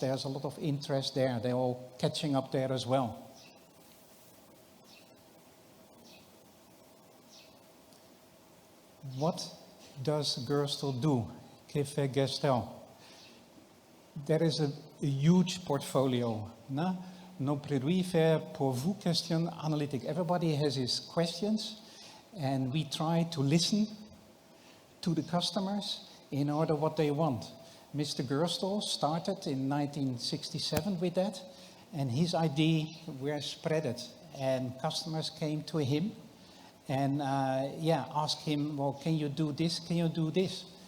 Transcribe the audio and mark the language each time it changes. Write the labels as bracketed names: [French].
[English] There's a lot of interest there. They're all catching up there as well. What does Gerstel do? [French] Que fait Gerstel? [English] There is a huge portfolio. [French] Nos produits faits pour vous question analytique. [English] Everybody has his questions, and we try to listen to the customers in order what they want. Mr. Gerstel started in 1967 with that, and his idea were spread it, and customers came to him and asked him, well, can you do this? Can you do this?